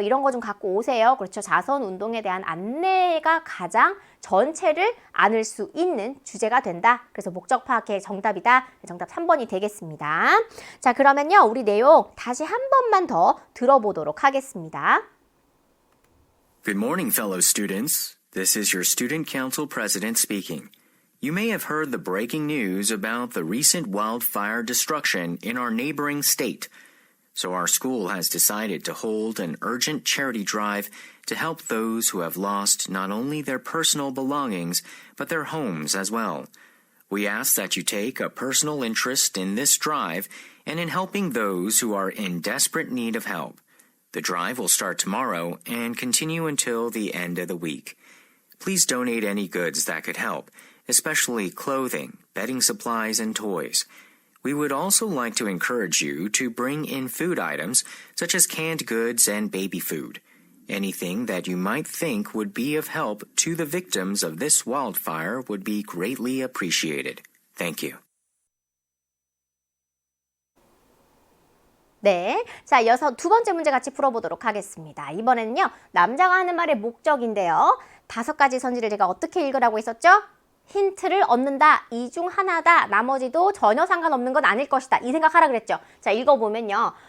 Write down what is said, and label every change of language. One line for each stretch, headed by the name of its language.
Korean: 이런 거 좀 갖고 오세요. 그렇죠. 자선운동에 대한 안내가 가장 전체를 안을 수 있는 주제가 된다. 그래서 목적 파악의 정답이다. 정답 3번이 되겠습니다. 자, 그러면요. 우리 내용 다시 한 번만 더 들어보도록 하겠습니다.
English: Good morning, fellow students. This is your Student Council President speaking. You may have heard the breaking news about the recent wildfire destruction in our neighboring state. So our school has decided to hold an urgent charity drive to help those who have lost not only their personal belongings, but their homes as well. We ask that you take a personal interest in this drive and in helping those who are in desperate need of help. The drive will start tomorrow and continue until the end of the week. Please donate any goods that could help, especially clothing, bedding supplies, and toys. We would also like to encourage you to bring in food items such as canned goods and baby food. Anything that you might think would be of help to the victims of this wildfire would be greatly appreciated. Thank you.
Korean: 네, 자, 이어서 두 번째 문제 같이 풀어보도록 하겠습니다. 이번에는요, 남자가 하는 말의 목적인데요. 5가지 선지를 제가 어떻게 읽으라고 했었죠? 힌트를 얻는다, 이 중 하나다, 나머지도 전혀 상관없는 건 아닐 것이다. 이 생각하라 그랬죠. 자, 읽어보면요.